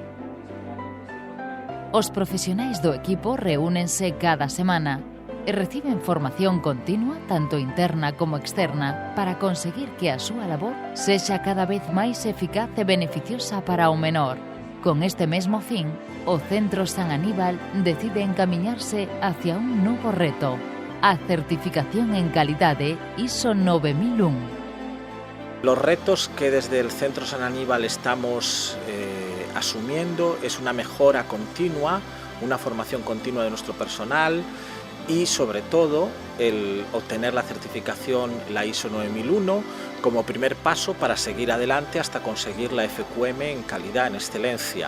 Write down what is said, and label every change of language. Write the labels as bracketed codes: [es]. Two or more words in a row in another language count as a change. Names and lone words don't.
[gl] Os profesionais do equipo reúnense cada semana e reciben formación continua, tanto interna como externa, para conseguir que a súa labor sexa cada vez máis eficaz e beneficiosa para o menor. Con este mesmo fin, o Centro San Aníbal decide encamiñarse hacia un novo reto, a certificación en calidade ISO 9001. [es] Los retos que desde el Centro San Aníbal estamos asumiendo es una mejora continua, una formación continua de nuestro personal y sobre todo el obtener la certificación, la ISO 9001, como primer paso para seguir adelante hasta conseguir la FQM en calidad, en excelencia.